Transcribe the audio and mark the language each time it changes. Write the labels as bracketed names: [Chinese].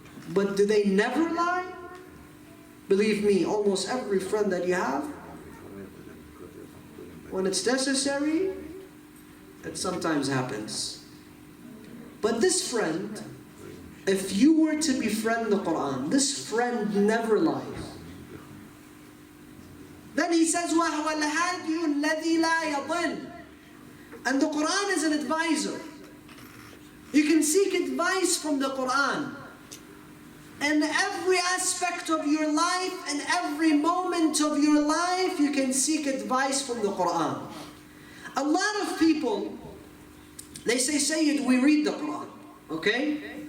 [English] But do they never lie? Believe me, almost every friend that you have, when it's necessary, it sometimes happens. But this friend, if you were to befriend the Quran, this friend never lies. Then he says, [Arabic] وَهُوَ الْهَادِيُ الَّذِي لَا يَضِلُّ. [English] And the Quran is an advisor. You can seek advice from the Quran. In every aspect of your life, in every moment of your life, you can seek advice from the Quran. A lot of people, they say, Sayyid, we read the Quran, okay?